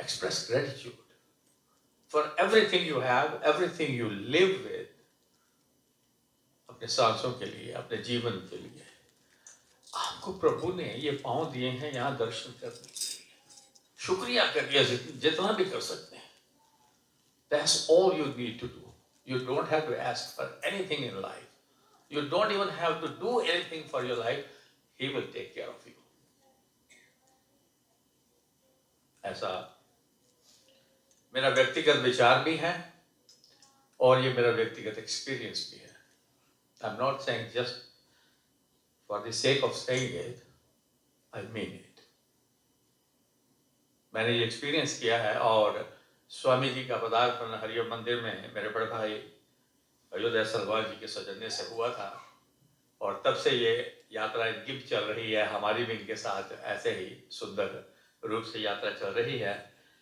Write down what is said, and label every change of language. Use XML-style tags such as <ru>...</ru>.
<en>express gratitude for everything you have, everything you live with,</en> <hi>अपने सांसों के लिए, अपने जीवन के लिए। आपको प्रभु ने ये पांव दिए हैं यहाँ दर्शन करने के लिए, शुक्रिया करिए जितना भी कर सकते हैं।</hi> <en>That's all you need to do. You don't have to ask for anything in life. You don't even have to do anything for your life. He will take care of you.</en> <hi>ऐसा मेरा व्यक्तिगत विचार भी है और ये मेरा व्यक्तिगत एक्सपीरियंस भी है।</hi> <en>I'm not saying just for the sake of saying it. I mean it.</en> <hi>मैंने ये एक्सपीरियंस किया है। और स्वामी जी का पदार्पण हरिओम मंदिर में मेरे बड़े भाई अयोध्या सलवार जी के सौजन्य से हुआ था, और तब से ये यात्रा इनकी भी चल रही है, हमारी भी इनके साथ ऐसे ही सुंदर रूप से यात्रा चल रही है।</hi>